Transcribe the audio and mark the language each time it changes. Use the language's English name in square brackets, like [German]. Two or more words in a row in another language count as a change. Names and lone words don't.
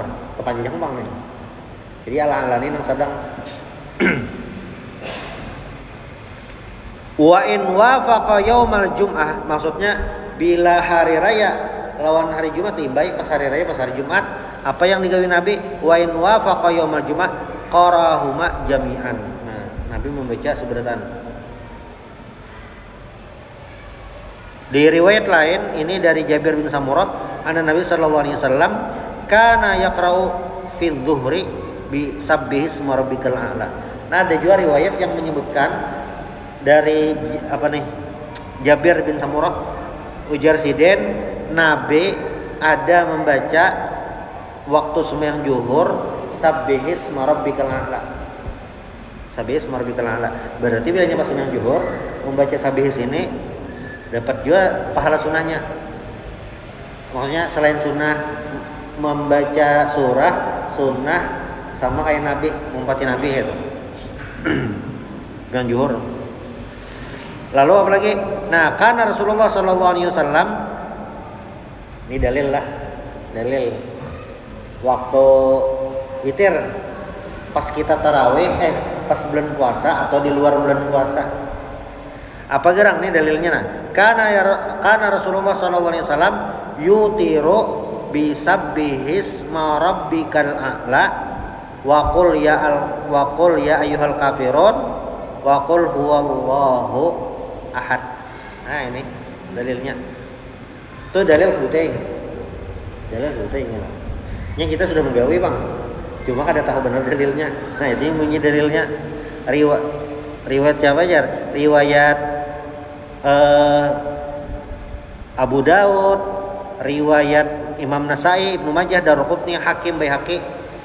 [Banjar] Kepanjang bang nih. Jadi ala-alani nang sadang. [Arabic] وإن وافق يوم الجمعة, [Banjar] maksudnya bila hari raya lawan hari Jumat, baik pas hari raya pas hari Jumat, apa yang digawi Nabi? [Arabic] وإن وافق يوم الجمعة قرأهما جميعا. [Banjar] Nah, Nabi membaca seberatan. Di riwayat lain ini dari Jabir bin Samurah, [Arabic] أن النبي صلى الله عليه وسلم كان يقرأ في الظهر بسبح اسم ربك الأعلى. [Banjar] Nah, ada juga riwayat yang menyebutkan dari Jabir bin Samurah, ujar Siden, Nabi ada membaca waktu sembahyang zuhur [Arabic] سبح اسم ربك الأعلى. سبح اسم ربك الأعلى. [Banjar] Berarti bilanya pas sembahyang zuhur membaca Sabbihis ini dapat juga pahala sunnahnya. Maksudnya selain sunnah membaca surah, sunnah sama kayak Nabi, ngumpati Nabi itu. Dengan zuhur. Lalu apa lagi? Nah, karena Rasulullah [Arabic] صلى الله عليه وسلم, [Banjar] ini dalil waktu witir pas kita tarawih, pas bulan puasa atau di luar bulan puasa. Apa gerang nih dalilnya? Nah, karena [Arabic] Rasulullah صلى الله عليه وسلم يوتر بسبح اسم ربك الأعلى وقل يا أيها الكافرون وقل هو الله أحد. [Banjar] Nah, ini dalilnya. Itu dalil sebutnya. Yang kita sudah menggawi, Bang. Cuma kada tahu benar dalilnya. Nah, itu yang bunyi dalilnya. Riwayat siapa aja? Riwayat Abu Daud, riwayat Imam Nasai, Ibnu Majah, Daruqutni, Hakim, Baihaqi.